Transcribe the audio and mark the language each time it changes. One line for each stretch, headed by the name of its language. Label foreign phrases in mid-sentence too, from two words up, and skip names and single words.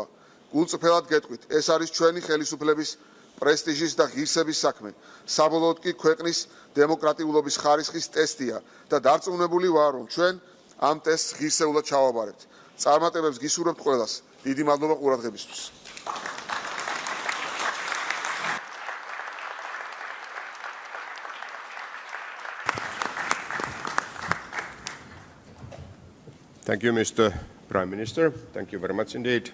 Georgian: გულწრფელად გეტყვით, ეს არის ჩვენი ხელისუფლების პრესტიჟის და ღირსების საქმე. საბოლოოდ კი ქვეყნის დემოკრატიულობის ხარისხის ტესტია და დარწმუნებული ვარ, რომ ჩვენ ამ ტესტს ღირსეულად ჩავაბარებთ. წარმატებებს გისურვებთ ყველას. დიდი მადლობა ყურადღებისთვის.
English: Thank you, Mr. Prime Minister. Thank you very much indeed.